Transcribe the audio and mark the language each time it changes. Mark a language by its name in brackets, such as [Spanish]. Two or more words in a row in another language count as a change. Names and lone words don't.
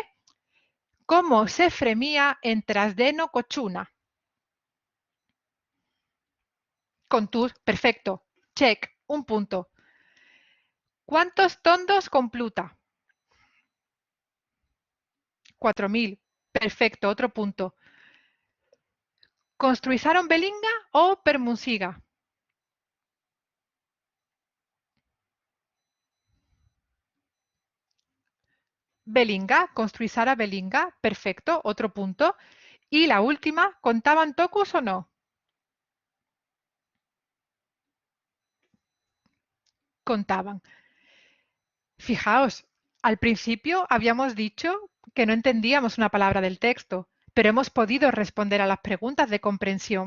[Spanish] ¿Cómo se fremía en Trasdeno Cochuna? Contus, perfecto. Check, un punto. ¿Cuántos tondos con Pluta? 4000. Perfecto, otro punto. ¿Construizaron Belinga o Permunsiga? Belinga, construizara Belinga, perfecto, otro punto. Y la última, ¿contaban tocus o no? Contaban. Fijaos, al principio habíamos dicho que no entendíamos una palabra del texto, pero hemos podido responder a las preguntas de comprensión.